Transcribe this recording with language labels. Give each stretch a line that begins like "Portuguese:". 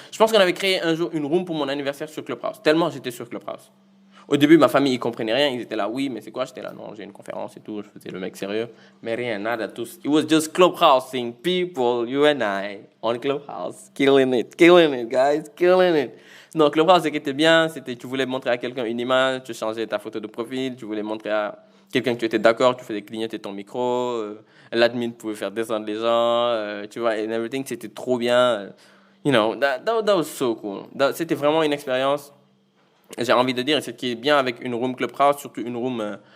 French: Je pense qu'on avait créé un jour une room pour mon anniversaire sur Clubhouse. Tellement j'étais sur Clubhouse. Au début, ma famille, ils comprenaient rien. Ils étaient là, oui, mais c'est quoi? J'étais là, non, j'ai une conférence et tout. Je faisais le mec sérieux. Mais rien, nada, tous.
English: It was just clubhousing people, you and I, on Clubhouse. Killing it, guys, killing it.
French: Non, Clubhouse, ce qui était bien, c'était tu voulais montrer à quelqu'un une image, tu changeais ta photo de profil, tu voulais montrer à quelqu'un que tu étais d'accord, tu faisais clignoter ton micro, l'admin pouvait faire descendre les gens, tu vois,
English: and everything,
French: c'était trop bien.
English: That was so cool.
French: C'était vraiment une expérience. J'ai envie de dire, et ce qui est bien avec une room Clubhouse, surtout une room